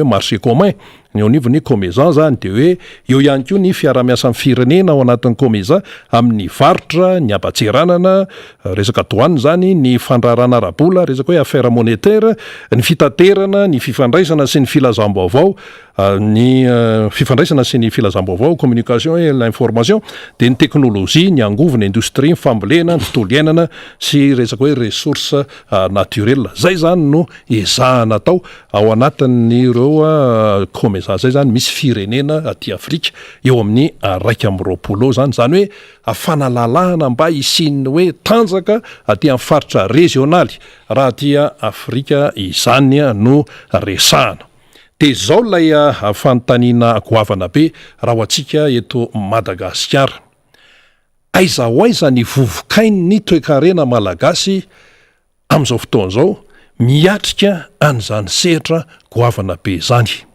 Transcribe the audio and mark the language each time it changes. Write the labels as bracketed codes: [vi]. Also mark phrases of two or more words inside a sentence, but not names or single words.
[mg] hoe [fr] marché commun [mg] ny onivony komeza zany de hoe eo ihany koa ny fiara-miasan'ny firenena ao anatin'ny komeza amin'ny varotra ny abatseranana resaka douane zany ny fandrarana arabola resaka hoe affaire monétaire ny fitaterana ny fifandraisana sy ny filazam-baovao ny fifandraisana sy ny filazam-baovao [fr] communication et l'information [mg] de ny teknolojia ny angovona industrie ny fambolena ny tontolo iainana sy resaka hoe [fr] ressource naturelle [mg] zay zany no ezahana atao ao anatin'ireo komeza zay zany misy firenena aty Afrika eo amin'ny 120 zany zany hoe afana lalahana mba isin'ny hoe tanjaka aty amin'ny faritra regionaly raha tia Afrika izany no resahana de zao lay fanontaniana goavana be raha ho antsika eto Madagasikara aiza ho aiza ny vovokainy ny toe-karena malagasy amin'izao fotoana zao miatrika an'izany sehatra goavana be zany